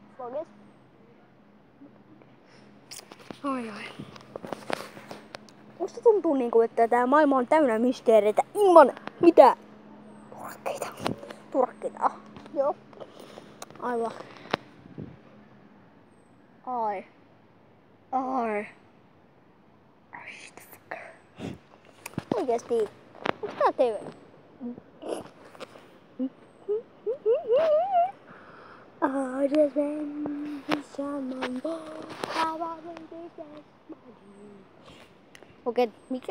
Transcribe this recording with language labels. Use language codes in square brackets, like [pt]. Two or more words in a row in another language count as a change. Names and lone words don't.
[fi] Oi. Musta tuntuu niinku, että tää maailma on täynnä mysteereitä ilman mitään turakkeita. Joo. Aivan. Ai. [en] Shit the fucker. [fi] Oikeesti. Onks tää TV? Okei, mikä?